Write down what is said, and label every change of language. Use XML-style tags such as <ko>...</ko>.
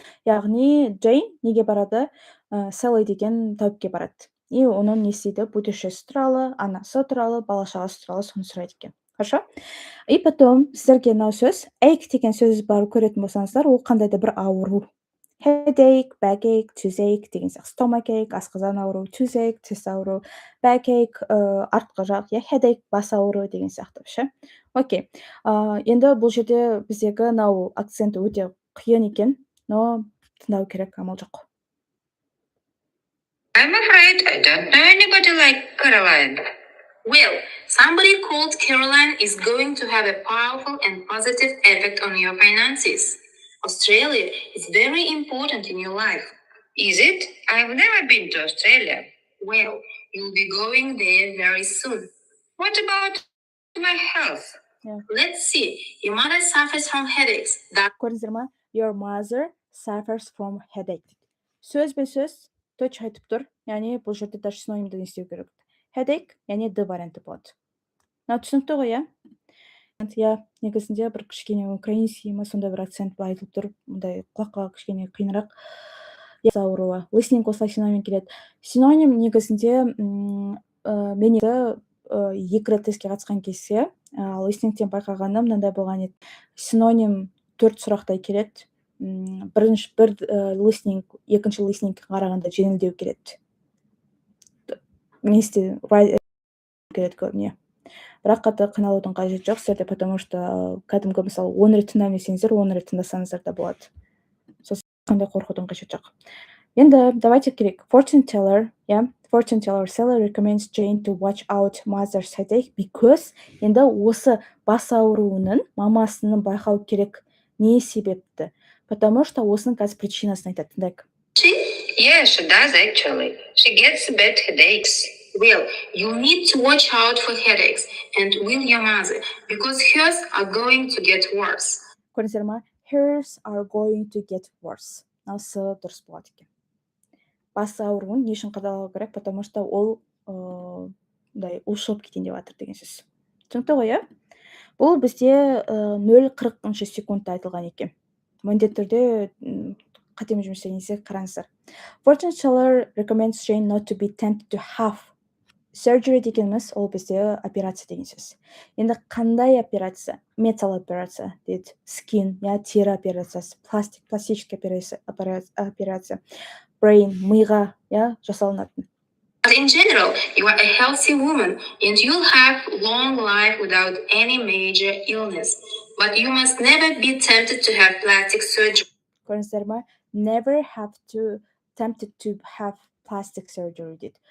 <kk>Яғни Jane неге барады? Sally деген тауыпке барады. И оның не істейді? Будущесі туралы, анасы туралы, бала-шағасы туралы соны сұрайды екен.</kk> <ru>Хорошо? И потом</ru> <kk>сіздерге мынау сөз, ache деген сөз бар көретін болсаңыздар, ол қандай да бір ауру. Headache, backache, toothache деген сияқты. Stomachache, асқазан ауру, toothache, тіс ауру, backache, артқы жақ, headache, бас ауру деген сияқты. Ше? Окей. Енді бұл жерде біздегі мынау акцент өте қиын екен, но тыңдау керек, амал жоқ.</kk> <en>I'm afraid I don't know anybody like Caroline. Well, somebody called Caroline is going to have a powerful and positive effect on your finances. Australia is very important in your life. Is it? I've never been to Australia. Well, you'll be going there very soon. What about my health? Let's see. Your mother suffers from headaches.</en> <kk>Көрдіңіздер ма?</kk> <en>Your mother suffers from headache.</en> <kk>Сөзбе-сөз точно айтып тұр. Яғни бұл жерде даже синонимді не істеу керек. Headache, яғни D варианты болады. Түсінікті ғой, негізінде бір кішкене украинский ма сондай бір акцент айтылып тұр. Мұндай құлаққа кішкене қиынырақ. Ауруы. Listening осылай синоним келеді. Синоним негізінде мен екі рет тестке қатысқан кезде, listeningтен байқағаным мынандай болған еді. Синоним 4 сұрақтай келеді. Бірінші listening, екінші listening қарағанда жеңілдеу келеді. Вместе келеді көбіне. Бірақ қатты қиналудың қажеті жоқ сіздерде,</kk> <ru>потому что</ru> <kk>кәдімгі мысалы 10 рет тыңдаймын десеңіздер, 10 рет тыңдасаңыздар да болады. Сосын қандай қорқудың қажеті жоқ. Енді давайте керек.</kk> <en>Fortune teller, Fortune teller Sally recommends Jane to watch out mother's headache because</en> <kk>енді осы бас ауруының мамасының байқау керек. Не себепті?</kk> <ru>Потому что</ru> <kk>осының қазір причинасын айтады. Тыңдайық.</kk> <en>Yeah, she does actually. She gets bad headaches. Well, you need to watch out for headaches and with your mother because hers are going to get worse.</en> <kk>Көрдіңіздер ма?</kk> <en>Hers are going to get worse.</en> <kk>Осы дұрыс болады екен. Бас ауруын не үшін қадағалау керек,</kk> <ru>потому что</ru> <kk>ол ушығып кетейін деп жатыр деген сөз. Түсінікті ғой, Бұл бізде 0,40 секундта айтылған екен. Міндетті түрде қатеме жұмыс істегенде қараңыздар.</kk> <en>Fortune teller recommends Jane not to be tempted to have surgery</en> <kk>дегеніміз ол бізде операция деген сөз. Енді қандай операция? Металл операция дейді. Skin, тері операциясы, пластический операция, brain, миға жасалынатын.</kk> <en>But in general, you are a healthy woman and you'll have long life without any major illness. But you must never be tempted to have plastic surgery.</en> <kk>Көрдіңіздер ма?</kk> <en>Never have to tempted to have plastic surgery дейді.</en>